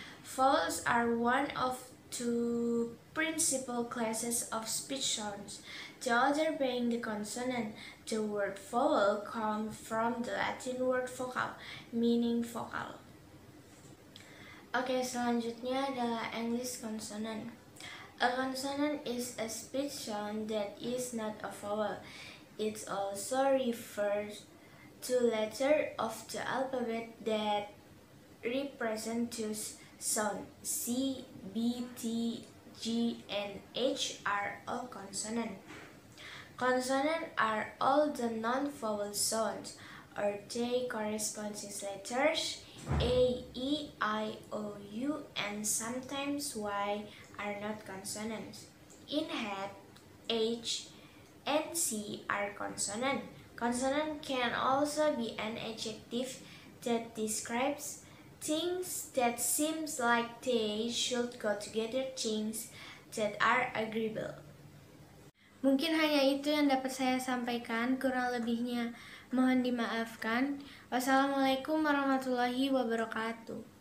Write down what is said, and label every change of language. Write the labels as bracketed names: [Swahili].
[English] Vowels are one of two principal classes of speech sounds, the other being the consonant. The word vowel comes from the Latin word vocal, meaning vocal. [Indonesian] Oke, selanjutnya adalah English consonant. [English] A consonant is a speech sound that is not a vowel. It also refers to letter of the alphabet that represent two sounds. C, B, T, G, and H are all consonant. Consonants are all the non-vowel sounds, or they correspond to letters A, E, I, O, U, and sometimes Y are not consonants. In head, H and C are consonant. Consonant can also be an adjective that describes things that seems like they should go together, things that are agreeable. [Indonesian] Mungkin hanya itu yang dapat saya sampaikan, kurang lebihnya mohon dimaafkan. Wassalamualaikum warahmatullahi wabarakatuh.